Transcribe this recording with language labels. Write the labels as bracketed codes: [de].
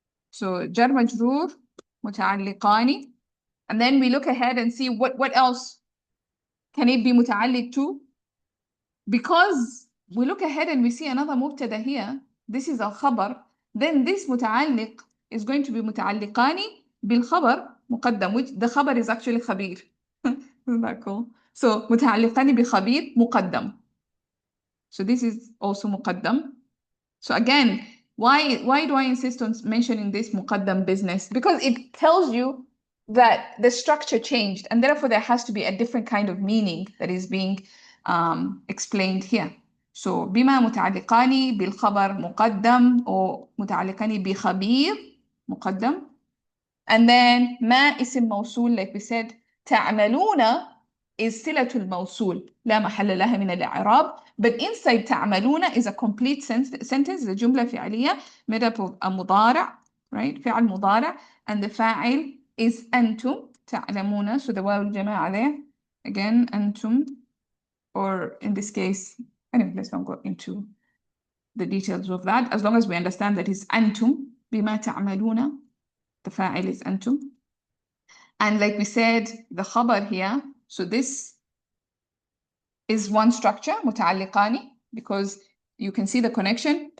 [en] So jar majroor, muta'alliqani. And then we look ahead and see what else can it be muta'alliq to? Because we look ahead and we see another mubtada here. This is al-khabar. Then this muta'alliq is going to be muta'alliqani bil-khabar muqaddam, which the khabar is actually khabir. Isn't that cool? [ar] So متعلقان بخبير مقدم. [en] So this is also مقدم. So again, why do I insist on mentioning this muqaddam business? Because it tells you that the structure changed, and therefore there has to be a different kind of meaning that is being explained here. [ar] So بما متعلقان بالخبر مقدم or متعلقان بخبير مقدم. And then ما اسم موصول, [en] like we said, [ar] تعملون is صلة الموصول لا محل لها من الإعراب. [en] But inside تعملون is a complete sentence, the جملة فعلية made up of a مضارع, right? [ar] فعل مضارع, and the فاعل is أنتم تعلمون. [en] So the واو الجماعة there, again أنتم, or in this case, anyway, let's not go into the details of that. As long as we understand that it's [ar] أنتم بما تعملون, [en] the فاعل is أنتم. And like we said, the khabar here, so this is one structure, متعلقان, because you can see the connection.